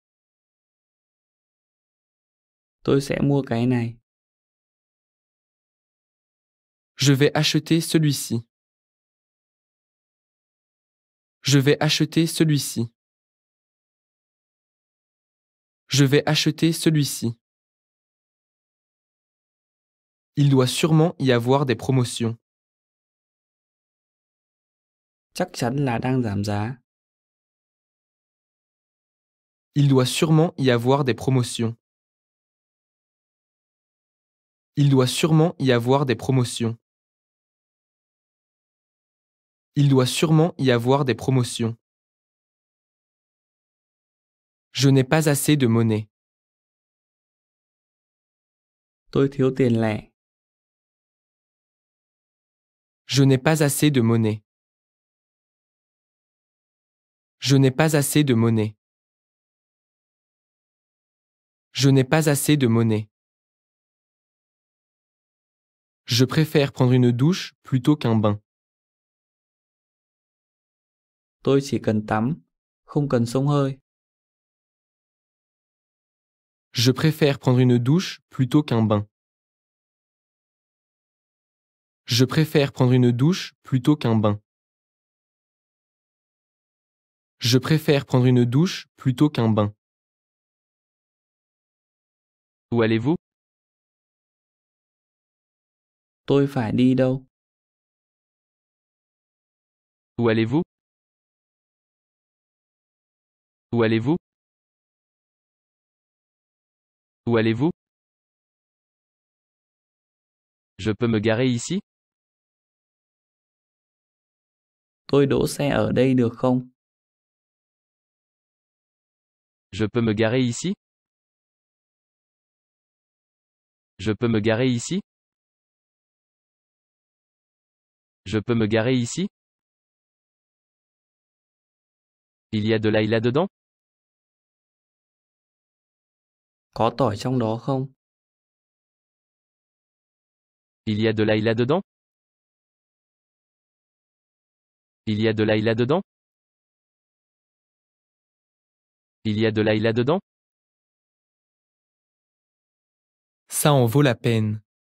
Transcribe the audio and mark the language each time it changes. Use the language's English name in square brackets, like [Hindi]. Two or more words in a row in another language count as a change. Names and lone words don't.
[Vietnamese] Tôi sẽ mua cái này. [French] Je vais acheter celui-ci. Je vais acheter celui-ci. Je vais acheter celui-ci. Il doit sûrement y avoir des promotions. [Vietnamese] Chắc chắn là đang giảm giá. [French] Il doit sûrement y avoir des promotions. Il doit sûrement y avoir des promotions. Il doit sûrement y avoir des promotions. Je n'ai pas assez de monnaie. [Vietnamese] Tôi thiếu tiền lẻ. [French] Je n'ai pas assez de monnaie. Je n'ai pas assez de monnaie. Je n'ai pas assez de monnaie. Je préfère prendre une douche plutôt qu'un bain. [Vietnamese] Tôi chỉ cần tắm, không cần xông hơi. [French] Je préfère prendre une douche plutôt qu'un bain. Je préfère prendre une douche plutôt qu'un bain. Je préfère prendre une douche plutôt qu'un bain. Où allez-vous? [Vietnamese] Tôi phải đi đâu? [French] Où allez-vous? Où allez-vous? Où allez-vous? Je peux me garer ici? [Vietnamese] Tôi đỗ xe ở đây được không? [French] Je peux me garer ici? Je peux me garer ici? Je peux me garer ici? Il y a de l'ail là-dedans? [Vietnamese] Có tỏi trong đó không? [French] Il y a de l'ail là-dedans? Il y a de l'ail là-dedans? Il y a de l'ail là-dedans? Ça en vaut la peine.